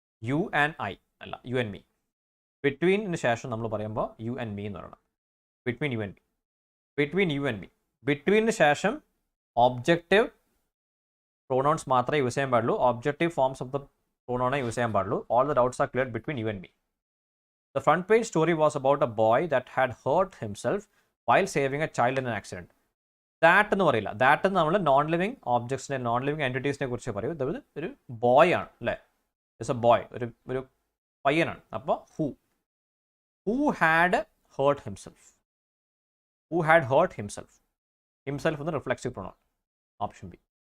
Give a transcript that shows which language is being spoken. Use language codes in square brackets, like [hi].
[ml] You and I അല്ല, [en] You and me. [ml] ബിറ്റ്വീനിന് ശേഷം നമ്മൾ പറയുമ്പോൾ യു ആൻഡ് മീ എന്ന് പറയണം. [en] between you and me, [ml] between you and me. ബിറ്റ്വീനിന് ശേഷം ഒബ്ജക്റ്റീവ് പ്രൊണൗൺസ് മാത്രമേ യൂസ് ചെയ്യാൻ പാടുള്ളൂ. [en] objective forms of the pronoun [ml] use ചെയ്യാൻ പാടുള്ളൂ. [en] All the doubts are clear between you and me. The front page story was about a boy that had hurt himself while saving a child in an accident. [ml] That എന്ന് പറയില്ല, that നമ്മൾ non living ഓബ്ജക്ട്സിനെ, non living എൻറ്റിറ്റീസിനെ കുറിച്ച് പറയും. ഇത് ഒരു boy ആണ് അല്ലേ, [en] it's a boy, [ml] ഒരു പയ്യനാണ്. അപ്പോൾ [en] Who had hurt himself. Who had hurt himself. Himself എന്ന് reflexive pronoun. Option B.